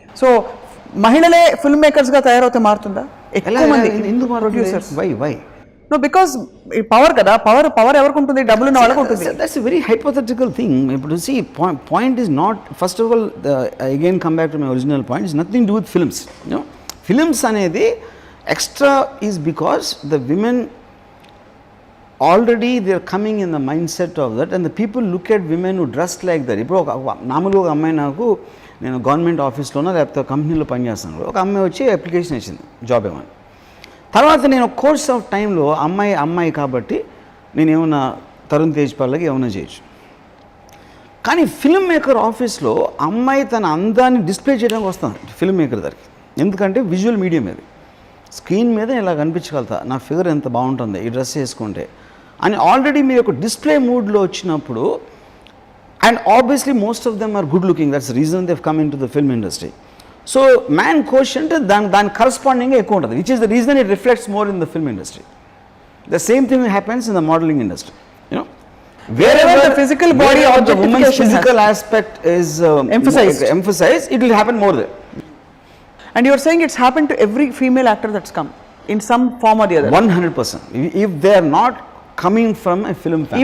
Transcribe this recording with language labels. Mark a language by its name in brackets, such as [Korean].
[Telugu] So మహిళలే film makers గా తయారవుతే మారుతుందా? ఎక్కువ మంది ఎందుకు producers? Why? [English] No, because power kada, power [Telugu] ఎవరికి ఉంటుంది? డబ్బులు ఉన్న వాళ్ళకి ఉంటుంది. [English] That's a very hypothetical thing. But you see, point is not, first of all, again come back to my original point, it's nothing to do with films. You know, films అనేది extra is because the women already they are coming in the mindset of that, and the people look at women who dress like that. [Telugu] ఇప్పుడు మామూలుగా ఒక అమ్మాయి, నాకు నేను government ఆఫీస్లోనో లేకపోతే కంపెనీలో పనిచేస్తాను, ఒక అమ్మాయి వచ్చి అప్లికేషన్ ఇచ్చింది జాబ్ ఏమని. తర్వాత నేను కోర్స్ ఆఫ్ టైంలో అమ్మాయి కాబట్టి నేను ఏమన్నా తరుణ్ తేజ్పాల్కి ఏమైనా చేయొచ్చు. కానీ ఫిల్మ్ మేకర్ ఆఫీస్లో అమ్మాయి తన అందాన్ని డిస్ప్లే చేయడానికి వస్తుంది ఫిల్మ్ మేకర్ దగ్గరికి. ఎందుకంటే విజువల్ మీడియం ఇది, స్క్రీన్ మీద ఇలా కనిపించగలుగుతా, నా ఫిగర్ ఎంత బాగుంటుంది ఈ డ్రెస్ వేసుకుంటే అని ఆల్రెడీ మీరు ఒక డిస్ప్లే మూడ్లో వచ్చినప్పుడు, [English] And obviously most of them are good looking, that's reason they come in to the film industry. So man quotient [Telugu] దాని కరస్పాండింగ్గా ఎక్కువ ఉంటుంది, [English] Which is the reason it reflects more in the film industry. The same thing happens in the modelling industry. You know, wherever the physical body or the woman's physical aspect is emphasized, it will happen more there. And you are saying it's happened to every female actor that's come in some form or the other? 100%. If they are not coming from a film family.